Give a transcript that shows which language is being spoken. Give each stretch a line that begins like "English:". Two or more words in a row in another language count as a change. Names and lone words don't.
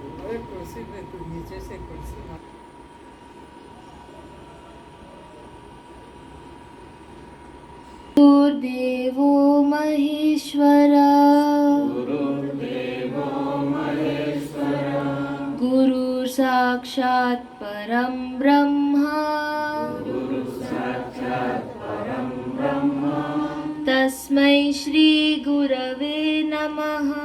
Hindi: ऊपर कुर्सी पे, तू नीचे से कुर्सी ना।
Sanskrit: गुरुर्देवो महेश्वरा गुरु साक्षात् परं ब्रह्मा तस्मै श्री गुरवे नमः।